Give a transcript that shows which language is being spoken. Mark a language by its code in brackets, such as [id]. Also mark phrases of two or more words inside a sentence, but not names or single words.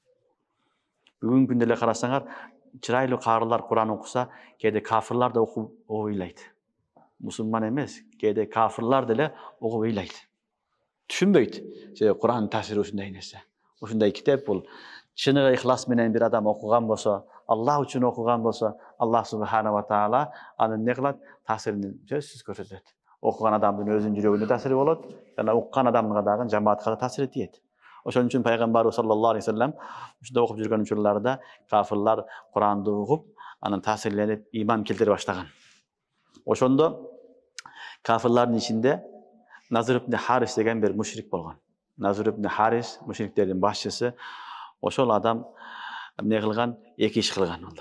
[ky] Бүгүнкү күндө эле карасаңар, чырайлуу каарылар Кур'ан окуса, кээде кафирлар да окуп ыйлайт. Мусулман эмес, кээде кафирлар деле окуп ыйлайт. Түшүнбөйт. Себеби Кур'андын таасири ушундай нерсе. Ушундай китеп бул чыныгы ихлас менен бир адам окуган болсо, Аллах үчүн окуган болсо, [ar] الله سبحانه وتعالى [ky] аны эмне кылат? Таасирин сөзсүз көрсөтөт. Окуган адамдын өзүнүн жүрөгүнө таасири болот, жана уккан адамга дагы жамаатка да таасир тиет. Ошон үчүн Пайгамбарыбыз [ar] صلى الله عليه وسلم [ky] ушундай окуп жүргөн учурларда кафирлар Куранды угуп, анан таасирленип иман келтире баштаган. Ошондо кафирлардын ичинде Назыр ибн Харис деген бир мушрик болгон. Назыр ибн Харис мушриктердин башчысы. Ошол адам эмне кылган? Эки иш кылган алар.